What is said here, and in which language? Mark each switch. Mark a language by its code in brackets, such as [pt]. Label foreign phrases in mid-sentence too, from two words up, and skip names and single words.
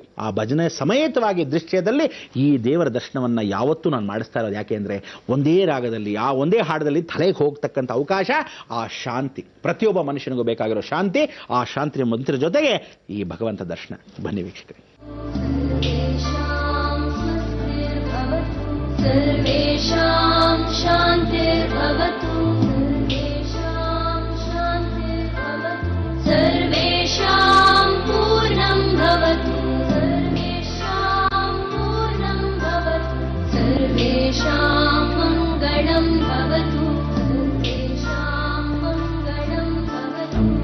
[kn] ಆ ಭಜನೆ ಸಮೇತವಾಗಿ ದೃಶ್ಯದಲ್ಲಿ ಈ ದೇವರ ದರ್ಶನವನ್ನ ಯಾವತ್ತೂ ನಾನು ಮಾಡಿಸ್ತಾ ಇರೋದು. ಯಾಕೆ ಅಂದ್ರೆ ಒಂದೇ ರಾಗದಲ್ಲಿ, ಆ ಒಂದೇ ಹಾಡದಲ್ಲಿ ತಲೆಗೆ ಹೋಗ್ತಕ್ಕಂಥ ಅವಕಾಶ, ಆ ಶಾಂತಿ ಪ್ರತಿಯೊಬ್ಬ ಮನುಷ್ಯನಿಗೂ ಬೇಕಾಗಿರೋ ಶಾಂತಿ. ಆ ಶಾಂತಿ ಮಂತ್ರ ಜೊತೆಗೆ ಈ ಭಗವಂತ ದರ್ಶನ. ಬನ್ನಿ ವೀಕ್ಷಕರೇ. [sa] ಸರ್ವೇಷಾಂ ಶಾಂತಿರ್ಭವತು, सर्वेषां पूर्णं भवतु, सर्वेषां पूर्णं भवतु, सर्वेषां मङ्गलं भवतु, सर्वेषां मङ्गलं भवतु.